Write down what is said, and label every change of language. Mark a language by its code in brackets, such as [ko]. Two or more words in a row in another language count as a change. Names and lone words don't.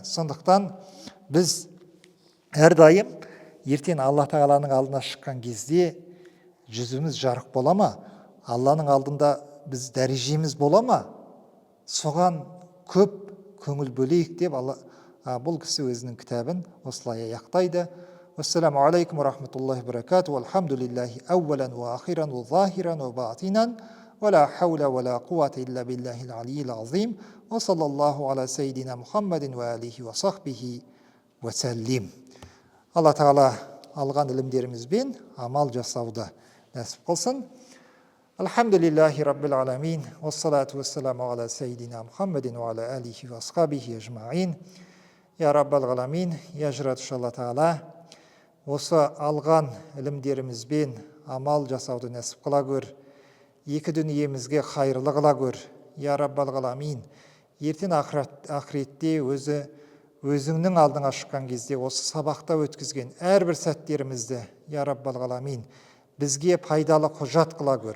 [kk] Сондықтан біз әрдайым ертең Алла Тағаланың алдына шыққан кезде жүзіміз жарық бола ма? Алланың алдында біз дәрежеміз бола ма? Соған көп көңіл бөлейік деп бұл кісі өзінің кітабын осылай аяқтайды. [ar] السلام عليكم ورحمة الله وبركاته. الحمد لله أولا وآخرا وظاهرا وباطنا. ولا حول ولا قوة إلا بالله العلي العظيم. وصلى الله على سيدنا محمد وعلى آله وصحبه وسلم. [kk] Алла Тағала алған ілімдерімізбен амал жасауды нәсіп қылсын. [ar] الحمد لله رب العالمين. والصلاة والسلام على سيدنا محمد وعلى آله وصحبه أجمعين. يا رب العالمين, [kk] я жаратушы Алла Тағала, осы алған ілімдерімізбен амал жасауды нәсіп қыла көр. Екі дүниемізге қайырлы қыла көр. [ar] يا رب العالمين. [kk] Ертең ақыретте өзіңнің алдыңа шыққан кезде осы сабақта өткізген әрбір сәттерімізді, [ar] يا رب العالمين, [kk] бізге пайдалы құжат қыла көр.